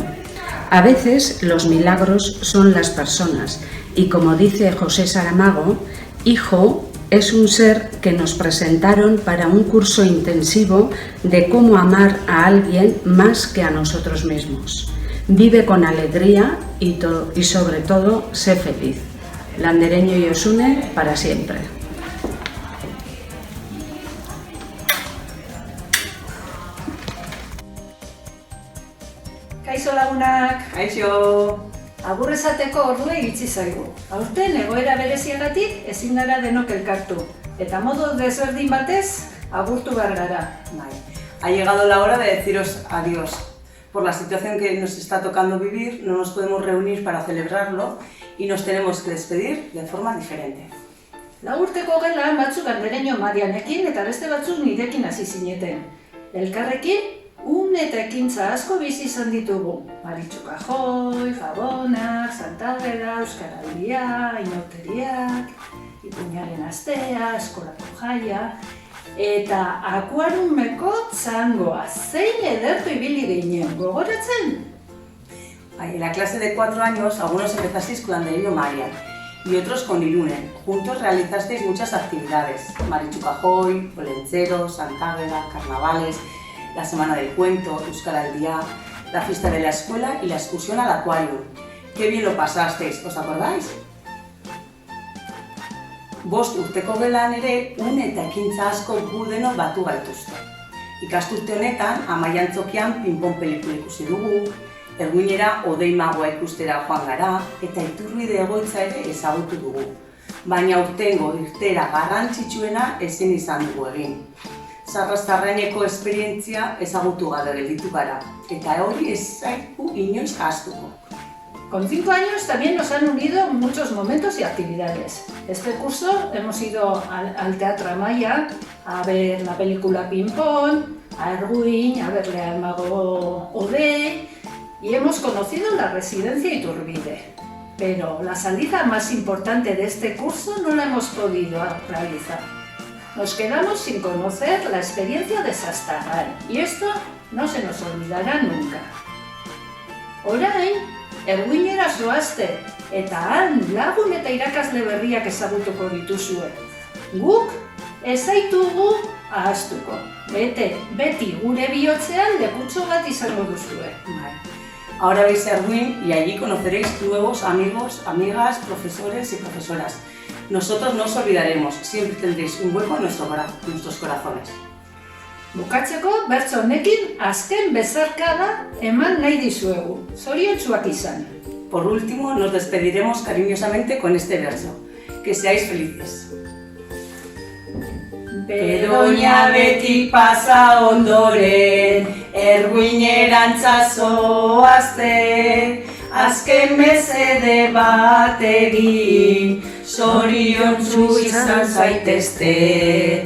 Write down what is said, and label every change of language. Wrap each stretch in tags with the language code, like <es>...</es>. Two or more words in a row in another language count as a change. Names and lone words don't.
<es>A veces los milagros son las personas y como dice José Saramago, hijo es un ser que nos presentaron para un curso intensivo de cómo amar a alguien más que a nosotros mismos. Vive con alegría y sobre todo, sé feliz. Landereño y Osune para siempre.</es> <eu>Kaixo lagunak! Kaixo! Agur esateko ordua iritsi zaigu. Aurten egoera bereziagatik ezin gara denok elkartu. Eta modu desberdin batez, agurtu behar gara.</eu> <es>Ha llegado la hora de deciros adiós. Por la situación que nos está tocando vivir, no nos podemos reunir para celebrarlo y nos tenemos que despedir de forma diferente.</es> <eu>Urteko gelan batzuk Landereño Marianekin eta beste batzuk nirekin hasi zineten. Elkarrekin, eta ekintza asko bizi izan ditugu. Maritxu Kajoi, Gabonak, Santageda, Euskaraldia, Inauteriak, Ipuñaren astea, Eskolako jaia, eta akuarumeko txangoa. Zein edertu ibili ginen, gogoratzen?</eu> <es>En la clase de 4 años, algunos empezasteis con Landereño Marian y otros con Irune. Juntos realizasteis muchas actividades. Maritxu Kajoi, Olentzero, Santageda, carnavales, la Semana del Cuento, Euskaraldia, la fiesta de la escuela y la excursión al acuario. ¡Qué bien lo pasasteis! ¿Os acordáis?</es> <eu>Bost urteko gelan ere, eta ekintza asko gu denok batu gaituzte. Ikasturte honetan, Amaiantzokian pinpon pelikula ikusi dugu, Erguinera odeimagoa ikustera joan gara eta Iturbide egoitza ere ezagutu dugu. Baina aurtengo irteera garrantzitsuena ezin izan dugu egin. Zarrastarraineko esperientzia ezagutu gabe gelditu gara eta hori ez zaigu inoiz ahaztuko.</eu> <es>Con 5 años también nos han unido muchos momentos y actividades. Este curso hemos ido al Teatro Amaya a ver la película Ping Pong, a Erguin, a verle al mago Odey y hemos conocido la residencia Iturbide. Pero la salida más importante de este curso no la hemos podido realizar. Nos quedamos sin conocer la experiencia de Sastarrain y esto no se nos olvidará nunca.</es> <eu>Orain, Erguinera zoazte eta han lagun eta irakasle berriak ezagutuko dituzue. Guk ez zaitugu ahaztuko. Beti gure bihotzean lekutxo bat izango duzue.</eu> <es>Ahora veis Erguin y allí conoceréis nuevos amigos, amigas, profesores y profesoras. Nosotros no os olvidaremos, siempre tendréis un hueco en nuestros corazones.</es> <eu>Bukatzeko, bertso honekin azken bezarkada eman nahi dizuegu. Zoriontsuak izan.</eu> <es>Por último, nos despediremos cariñosamente con este verso. Que seáis felices.</es> <eu>Bedoña beti pasa ondoren, Erguinerantza zoazte, azken mesede bat egin, zoriontsu izan zaitezte.</eu>